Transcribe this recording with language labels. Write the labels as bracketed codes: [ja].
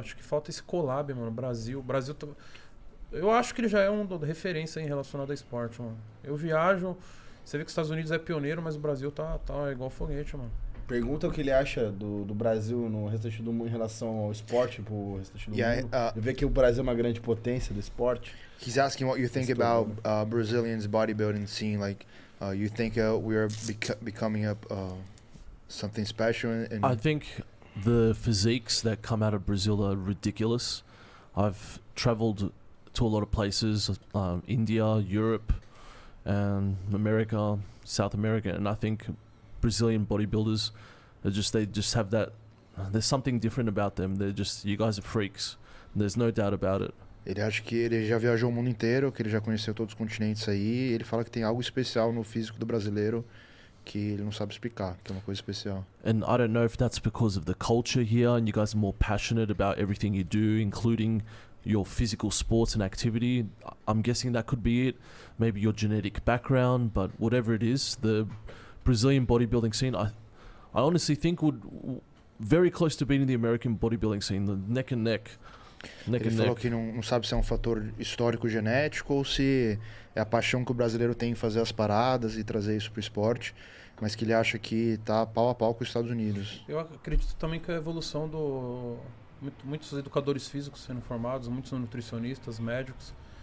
[pt] Acho que falta esse collab, mano. Brasil. Eu acho que ele já é referência em relacionado a esporte, mano. Eu viajo. Você vê que os Estados Unidos é pioneiro, mas o Brasil tá igual foguete, mano. Pergunta o que ele acha do Brasil no restante do mundo em relação ao esporte, pro restante do mundo. Ele vê que o Brasil é uma grande potência do esporte. [en] He's asking what you think about Brazilians bodybuilding scene. Like, you think we are becoming something special? I think the physiques that come out of Brazil are ridiculous. I've traveled to a lot of places, India, Europe, and America, South America, and I think Brazilian bodybuilders they just have that. There's something different about them. You guys are freaks. There's no doubt about it. [pt] Ele acha que ele já viajou o mundo inteiro, que ele já conheceu todos os continentes aí. Ele fala que tem algo especial no físico do brasileiro que ele não sabe explicar, que é uma coisa especial. [en] And I don't know if that's because of the culture here and you guys are more passionate about everything you do, including your physical sports and activity. I'm guessing that could be it. Maybe your genetic background, but whatever it is, the Brazilian bodybuilding scene, I honestly think would very close to beating the American bodybuilding scene, the neck and neck. [pt] Ele falou que não sabe se é um fator histórico genético ou se é a paixão que o brasileiro tem em fazer as paradas e trazer isso pro esporte, mas que ele acha que tá pau a pau com os Estados Unidos. Eu acredito também que a evolução muitos educadores físicos sendo formados, muitos nutricionistas, médicos.